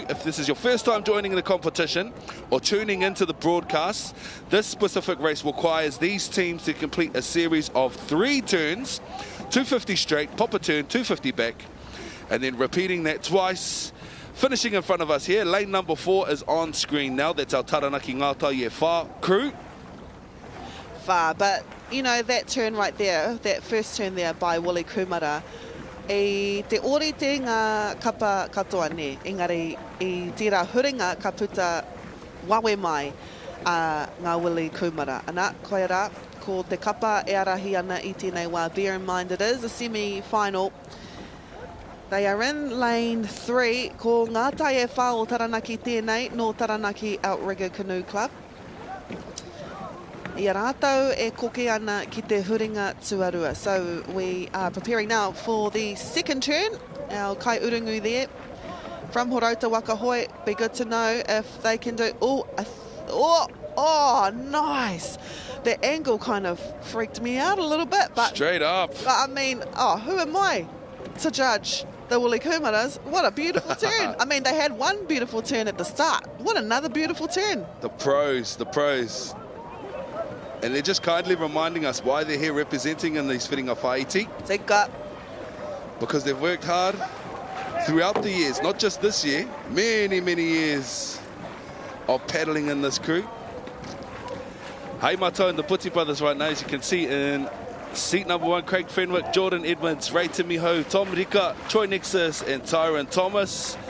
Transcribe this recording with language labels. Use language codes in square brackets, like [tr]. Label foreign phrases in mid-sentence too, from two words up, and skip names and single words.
[en] If this is your first time joining the competition or tuning into the broadcast, this specific race requires these teams to complete a series of 3 turns, 250 straight, pop a turn, 250 back, and then repeating that twice. Finishing in front of us here, lane number 4 is on screen now. That's our Taranaki Ngātai e Whā crew. Far, but you know, that turn right there, that first turn there by Wili Kumara, [mi] I te orite ngā kapa katoa ne, engari I tira huringa ka puta wawe mai ngā Wili Kumara. Ana, koe rā, ko te kapa e arahi ana I tēnei wā. [en] Bear in mind it is a semi-final. They are in lane 3, [mi] ko ngā tai e whao Taranaki tēnei, no Taranaki Outrigger Canoe Club. I rātou e koke ana ki te huringa tuarua. [en] So we are preparing now for the second turn. Our [mi] kai urungu [en] there from Horota Wakahoi. Be good to know if they can do... Oh, nice. The angle kind of freaked me out a little bit. But straight up. I mean, who am I to judge the Wili Kumaras? What a beautiful turn. I mean, they had one beautiful turn at the start. What another beautiful turn. The pros. And they're just kindly reminding us why they're here representing in these [mi] whiringa whaiti. [en] Tika. Because they've worked hard throughout the years, not just this year, many, many years of paddling in this crew. Hei Mato and the Buti Brothers right now, as you can see in seat number 1, Craig Fenwick, Jordan Edmonds, Ray Timiho, Tom Rika, Troy Nexus and Tyron Thomas.